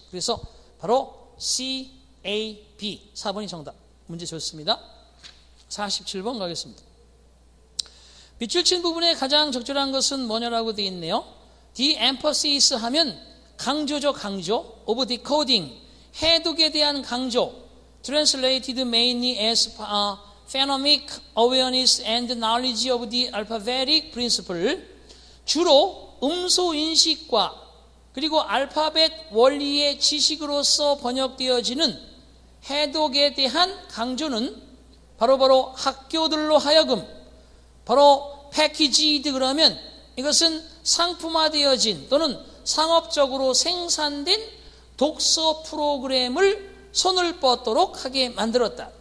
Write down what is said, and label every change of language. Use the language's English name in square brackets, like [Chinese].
[Korean] 그래서 바로 CAB 4번이 정답. 문제 좋습니다. 47번 가겠습니다. 빛을 친 부분에 가장 적절한 것은 뭐냐라고 되어 있네요. [English] de-emphasis [Korean] 하면 강조죠. 강조. [English] of decoding, [Korean] 해독에 대한 강조. [English] translated mainly as phonemic awareness and knowledge of the alphabetic principle. [Korean] 주로 음소 인식과 그리고 알파벳 원리의 지식으로서 번역되어지는 해독에 대한 강조는 바로 학교들로 하여금 바로 패키지드, 그러면 이것은 상품화되어진 또는 상업적으로 생산된 독서 프로그램을 손을 뻗도록 하게 만들었다.